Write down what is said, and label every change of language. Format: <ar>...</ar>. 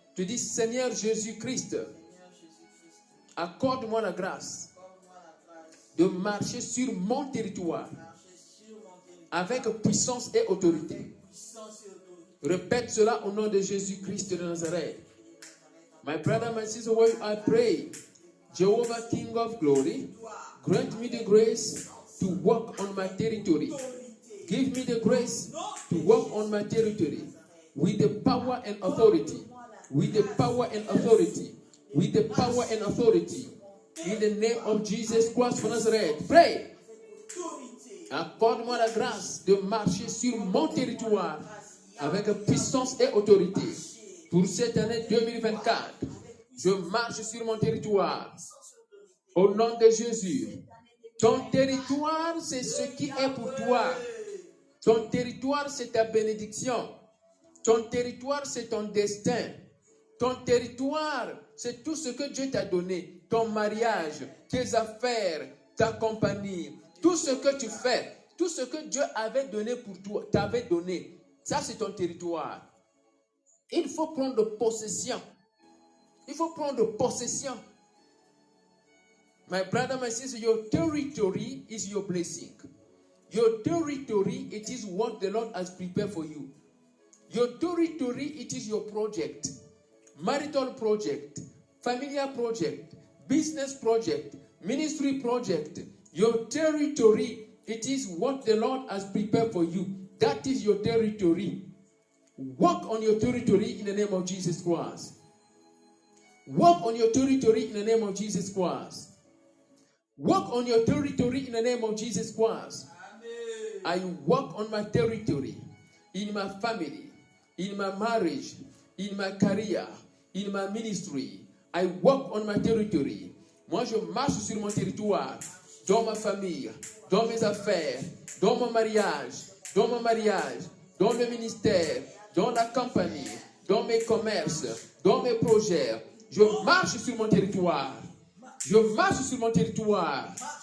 <fr>Tu dis Seigneur Jésus-Christ, Seigneur Jésus-Christ, accorde-moi la grâce accorde-moi la grâce de marcher sur mon territoire de marcher sur mon territoire avec puissance et autorité. avec puissance et autorité. Répète cela au nom de Jésus-Christ de Nazareth.</fr> <en>My brother, my sister, where I pray, Jehovah, King of glory, grant me the grace to walk on my territory. Give me the grace to walk on my territory with the power and authority. With the power and authority. With the power and authority. In the name of Jesus Christ of Nazareth. Pray.</en> <fr>Accorde-moi la grâce de marcher sur mon territoire avec puissance et autorité. Pour cette année 2024, je marche sur mon territoire. Au nom de Jésus. Ton territoire, c'est ce qui est pour toi. Ton territoire, c'est ta bénédiction. Ton territoire, c'est ton destin. Ton territoire, c'est tout ce que Dieu t'a donné. Ton mariage, tes affaires, ta compagnie, tout ce que tu fais, tout ce que Dieu avait donné pour toi, t'avait donné. Ça, c'est ton territoire. Il faut prendre possession. Il faut prendre possession.</fr> <en>My brother, my sister, your territory is your blessing. Your territory, it is what the Lord has prepared for you. Your territory, it is your project. Marital project, familiar project, business project, ministry project. Your territory, it is what the Lord has prepared for you. That is your territory. Walk on your territory in the name of Jesus Christ. Walk on your territory in the name of Jesus Christ. Walk on your territory in the name of Jesus Christ. Amen. I walk on my territory, in my family, in my marriage, in my career, in my ministry. I walk on my territory.</en> <fr>Moi, je marche sur mon territoire, dans ma famille, dans mes affaires, dans mon mariage, dans le ministère, dans la compagnie, dans mes commerces, dans mes projets. Je marche sur mon territoire. Je marche sur mon territoire.</fr>